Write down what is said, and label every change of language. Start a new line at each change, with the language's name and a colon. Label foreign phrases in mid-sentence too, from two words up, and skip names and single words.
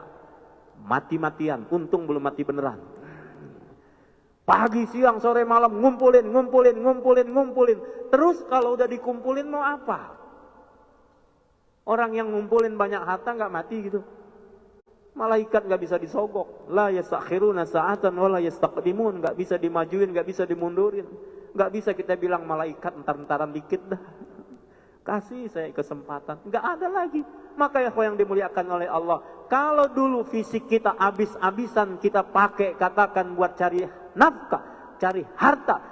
Indonesian: Mati-matian, untung belum mati beneran. Pagi, siang, sore, malam ngumpulin. Terus kalau udah dikumpulin mau apa? Orang yang ngumpulin banyak harta nggak mati gitu. Malaikat nggak bisa disogok.
Arabic: لا يستأخرون ساعة ولا يستقدمون.
Indonesian: Nggak bisa dimajuin, nggak bisa dimundurin. Nggak bisa kita bilang malaikat entar-entaran dikit dah. Kasih saya kesempatan. Nggak ada lagi. Maka ya yang dimuliakan oleh Allah, kalau dulu fisik kita habis-habisan kita pakai katakan buat cari nafkah, cari harta.